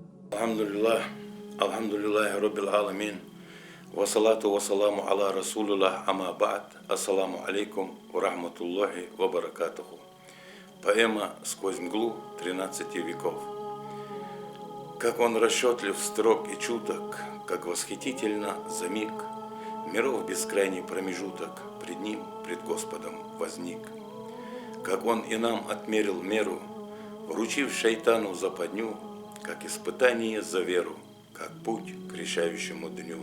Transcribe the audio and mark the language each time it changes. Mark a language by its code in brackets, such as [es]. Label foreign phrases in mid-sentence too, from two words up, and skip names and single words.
[ar] الحمد لله الحمد لله رب العالمين والصلاة والسلام على رسول الله أما بعد السلام عليكم ورحمة الله وبركاته. [ru] Поэма «Сквозь мглу 13 веков». Как он расчетлив, строг и чуток, как восхитительно за миг миров бескрайний промежуток пред ним, пред Господом возник. Как он и нам отмерил меру, вручив шайтану западню, как испытание за веру, как путь к решающему дню.